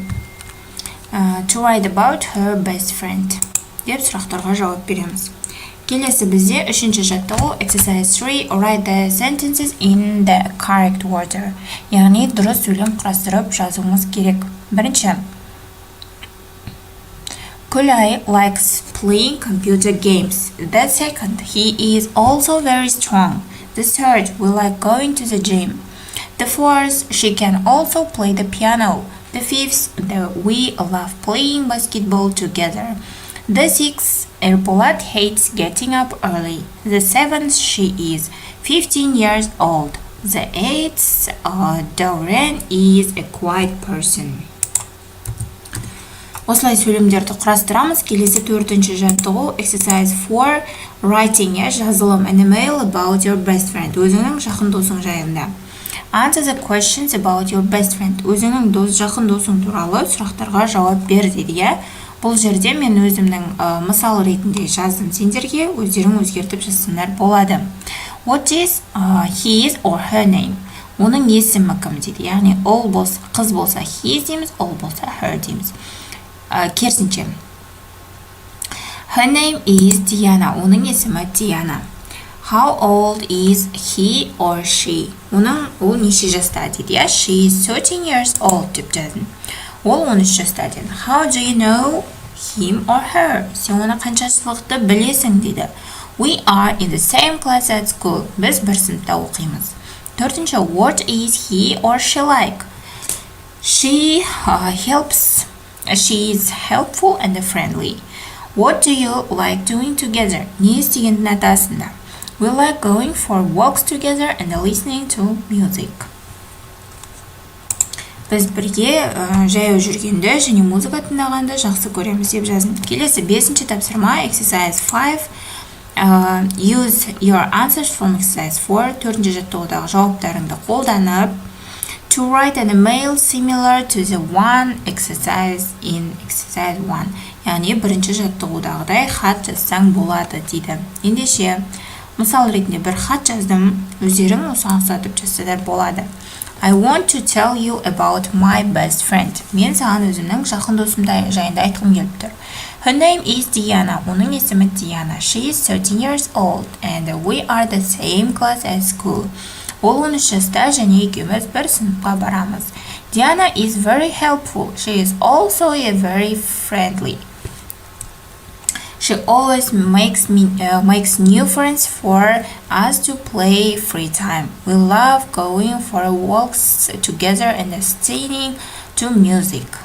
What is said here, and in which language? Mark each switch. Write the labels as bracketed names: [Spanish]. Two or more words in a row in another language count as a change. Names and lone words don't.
[English] To write about her best friend. [Kazakh] Деп сұрақтарға жауап береміз. Келесі бізде үшінші жаттығу Exercise 3. [English] Write the sentences in the correct order. [Kazakh] Яғни дұрыс сөйлем құрастырып жазуымыз керек. [English] Бірінші, Күлай likes playing computer games. The second, he is also very strong. The third, we like going to the gym. The fourth, she can also play the piano. The fifth, we love playing basketball together. The sixth, Erpolat hates getting up early. The seventh, she is 15 years old. The eighth, Doreen is a quiet person. [Kazakh] Осылай сөйлемдерді құрастырамыз. Келесі төртінші жаттығу Exercise 4. Writing, жазылым, [English] an email about your best friend. [Kazakh] Өзіңнің жақын досың жайында. [English] Answer the questions about your best friend. [Kazakh] Өзіңнің жақын досың туралы сұрақтарға жауап бер дейді, иә? Бұл жерде мен өзімнің мысал ретінде жаздым сендерге, өздерің өзгертіп жазсаңдар болады. [English] What is his or her name? [Kazakh] Оның есімі кім дейді, яғни ол болса, қыз болса his дейміз, ол болса her дейміз. Керісінше. [English] Her name is Diana. [Kazakh] Оның есімі Diana. [English] How old is he or she? [Kazakh] Ол неше жаста дейді, иә? [English] She is 13 years old [Kazakh] деп жаздым. Ол 13 жаста дейді. [English] How do you know him or her? [Kazakh] Сен оны қаншашылықты білесің дейді. [English] We are in the same class at school. [Kazakh] Біз бір сыныпта оқимыз. Төртінші, [English] what is he or she like? She helps She is helpful and friendly. What do you like doing together? [Kazakh] Не істегенді ұнатасыңдар? [English] We like going for walks together and listening to music. [Kazakh] Біз бірге жаяу жүргенді және музыка тыңдағанды жақсы көреміз деп жаздым. Келесі 5-ші тапсырма exercise 5. [English] Use your answers from exercise 4. [Kazakh] 4-ші жаттығудағы жауаптарыңды қолданып [English] to write an email similar to the one exercise in exercise 1. [Kazakh] Яғни бірінші жаттығудағыдай хат жазсаң болады дейді. Ендеше мысал ретінде бір хат жаздым, өздерің осыған ұқсатып жазсаңдар болады. [English] I want to tell you about my best friend. [Kazakh] Мен саған өзімнің жақын досым жайында айтқым келіп тұр. [English] Her name is Diana. [Kazakh] Оның есімі Diana. [English] She is 13 years old and we are the same class at school. [Kazakh] Ол 13 жаста және екеуміз бір сыныпқа барамыз. [English] Diana is very helpful. She is also very friendly. She always makes new friends for us to play free time. We love going for walks together and listening to music.